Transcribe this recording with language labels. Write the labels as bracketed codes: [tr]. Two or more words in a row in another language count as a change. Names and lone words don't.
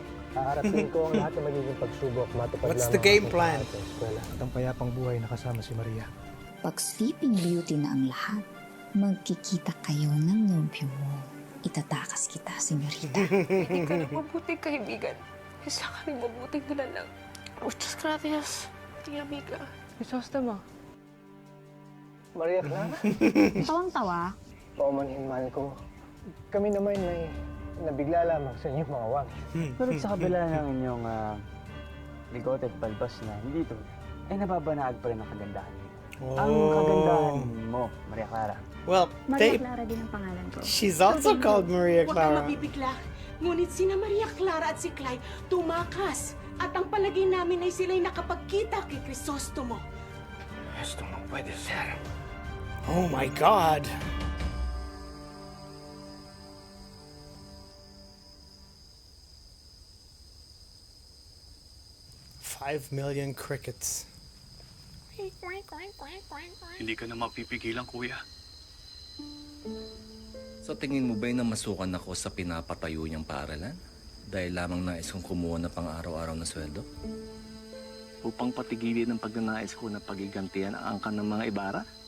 [tl] Haharapin ko ang lahat ng magiging pagsubok. Matupad [en] What's [tl] lamang [en] the game [tl] ang [en] plan? [tl] pangarap sa eskwela. At ang payapang buhay na kasama si Maria. Pag [en] sleeping beauty [tl] na ang lahat, magkikita kayo ng nobyo mo. Itatakas kita, senyorita. Hindi ka na mabuting kaibigan. Isa ka rin mabuting nilalang. [es] Muchas gracias, tía amiga. [tl] Crisostomo. Maria Clara? Tawang-tawa. Paumanhin man ko. Kami naman ay nabigla lamang sa inyong mga wag. Pero sa kabila ng inyong bigote at balbas na hindi ito, ay nababanaag pa rin ang kagandahan niyo. Ang kagandahan mo, Maria Clara. Well, Maria Clara din ang pangalan ko. [en] she's also called Maria [tl] Huwag kang [en] Clara. [tl] mabibigla. Ngunit sina Maria Clara at si Clay tumakas. At ang palagay namin ay sila'y nakapagkita kay Crisostomo. [es] Esto no puede ser. [en] Oh my God. $5 million crickets. [tl] Hindi ka na mapipigilan, kuya. Sa tingin mo ba'y namasukan ako sa pinapatayo niyang paaralan? Dahil lamang nais kong kumuha na pang araw-araw na sweldo? Upang patigilin ang pagnanais ko na pagigantihan ang angkan ng mga Ibarra?